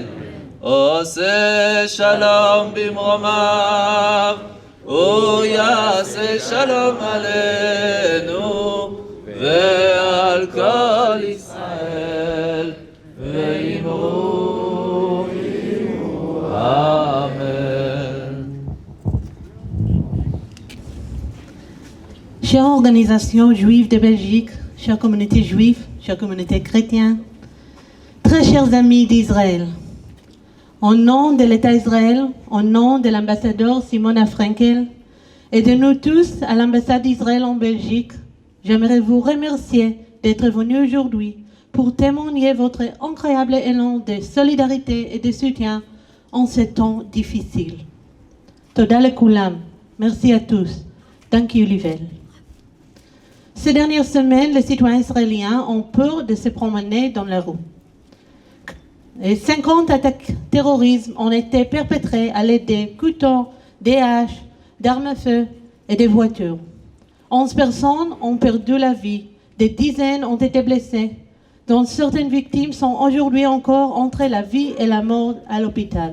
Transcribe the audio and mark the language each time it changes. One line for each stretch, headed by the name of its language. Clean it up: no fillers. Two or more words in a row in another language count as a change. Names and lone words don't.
Hebrew: עושה שלום במרומיו ויעשה שלום עלינו ועל כל ישראל ואמרו אמן.
French: Chère organisation juive de Belgique, chère communauté juive, chère communauté chrétienne, très chers amis d'Israël, au nom de l'État d'Israël, au nom de l'ambassadeur Simona Frankel et de nous tous à l'ambassade d'Israël en Belgique, j'aimerais vous remercier d'être venu aujourd'hui pour témoigner votre incroyable élan de solidarité et de soutien en ces temps difficiles.
Hebrew: תודה לכולם.
French: Merci à tous.
English: Thank you, Livel.
French: Ces dernières semaines, les citoyens israéliens ont peur de se promener dans la rue. Et 50 attaques terroristes ont été perpétrées à l'aide des couteaux, des haches, d'armes à feu et des voitures. 11 personnes ont perdu la vie, des dizaines ont été blessées, dont certaines victimes sont aujourd'hui encore entre la vie et la mort à l'hôpital.